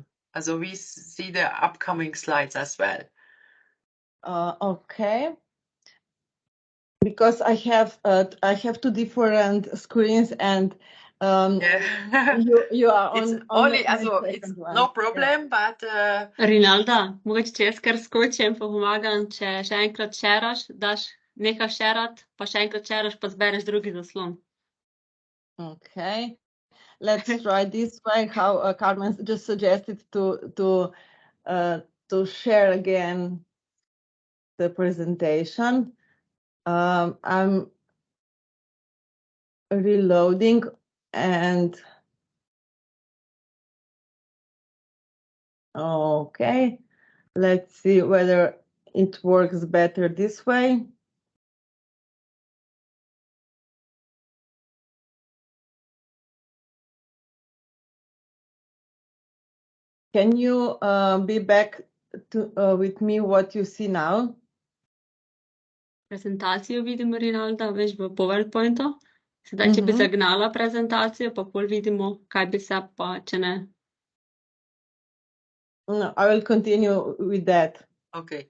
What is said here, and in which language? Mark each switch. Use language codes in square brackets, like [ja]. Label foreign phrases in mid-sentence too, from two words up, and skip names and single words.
[en] Also we see the upcoming slides as well. okay. Because I have two different screens, and Yeah. you are It's on only, my also second it's one. no problem, but [sl] Rinalda, mogoče če jaz kar skočim, pa pomagam, če še enkrat šeraš, daš nekaj šerat, pa še enkrat šeraš, pa zbereš drugi zaslon. [en] Okay, let's try this way. How Carmen just suggested to share again the presentation. I'm reloading, and okay, let's see whether it works better this way. Can you be back to with me what you see now? [sl] Prezentacijo vidim, Rinalda, veš, v PowerPointu. Sedaj, če bi zagnala prezentacijo, pa pol vidimo, kaj bi se, pa če ne. [en] No, I will continue with that. okay.